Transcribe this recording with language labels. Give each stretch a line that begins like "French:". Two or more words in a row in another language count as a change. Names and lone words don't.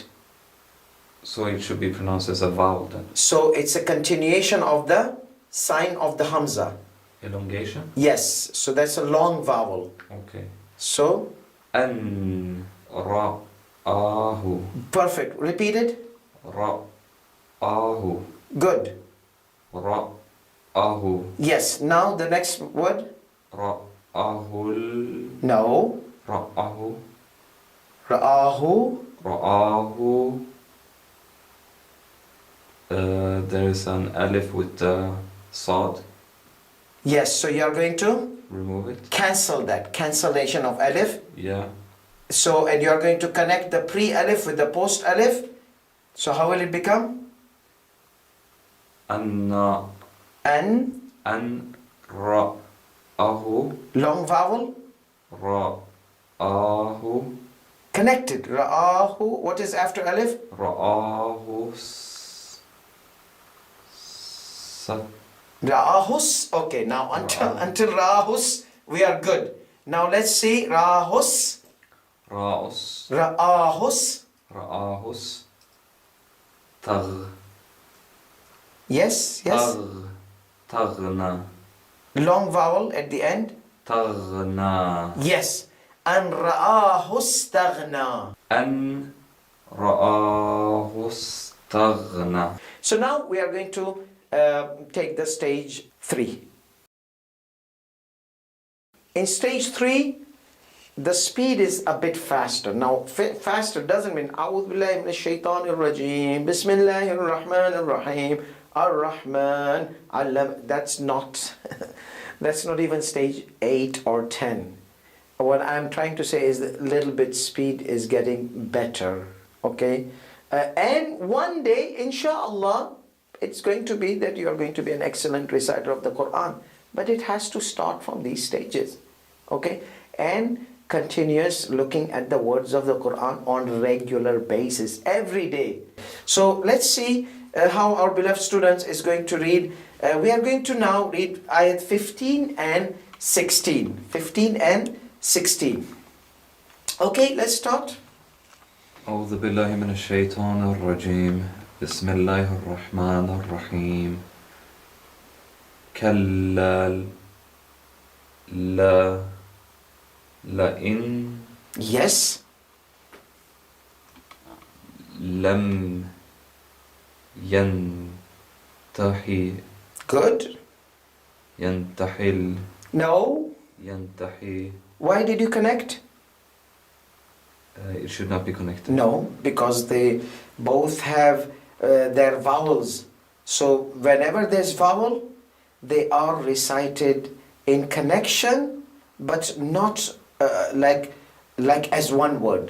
English: So it should be pronounced as a vowel then. So it's a continuation of the sign of the hamza. Elongation? Yes. So that's a long vowel. Okay. So?
Arabic: أن رآه.
English: Perfect. Repeat it.
Arabic: Ra ahu.
English: Good.
Arabic: Ra ahu.
English: Yes. Now the next word.
Arabic: Ra ahul.
English: No.
Arabic: Ra ahu. Ra'ahu. Ra ahu.
English: There is an alif with sad. Yes. So you are going to Remove it. cancel that. Cancellation of alif. Yeah. So, and you are going to connect the pre-alif with the post-alif. So how will it become?
Arabic: Anna. An. أن رآه.
English: Long vowel.
Arabic: Ra ahu.
English: Connected. Ra'ahu. What is after alif?
Arabic: Ra ahu. Ra'ahus.
English: Okay, now until Ra'ahus, we are good. Now let's see Ra'ahus.
Arabic: Ra'us. Ra'ahus. Ra'ahus. Tagh.
English: Yes, yes.
Arabic: Taghna.
English: long vowel at the end.
Arabic: تغنى. Yes. أن رآه استغنى. أن رآه استغنى.
English: So now we are going to take the stage 3. In stage 3, the speed is a bit faster. Now, faster doesn't mean
Arabic: أعوذ بالله من الشيطان الرجيم بسم الله الرحمن الرحيم الرحمن علم.
English: That's not that's not even stage 8 or 10. What I'm trying to say is that a little bit speed is getting better. Okay, and one day, inshallah, it's going to be that you are going to be an excellent reciter of the Quran. But it has to start from these stages. Okay, and continuous looking at the words of the Quran on regular basis every day. So let's see how our beloved students is going to read. We are going to now read ayat 15 and 16. 15 and 16. Okay, let's start.
Arabic: أعوذ بالله من الشيطان الرجيم بسم الله الرحمن الرحيم كلا لا لئن
English: Yes.
Arabic: لم ينتهي
English: Good.
Arabic: ينتحل
English: No.
Arabic: ينتحي.
English: Why did you connect? It should not be connected. No, because they both have their vowels. So whenever there's vowel, they are recited in connection, but not like as one word.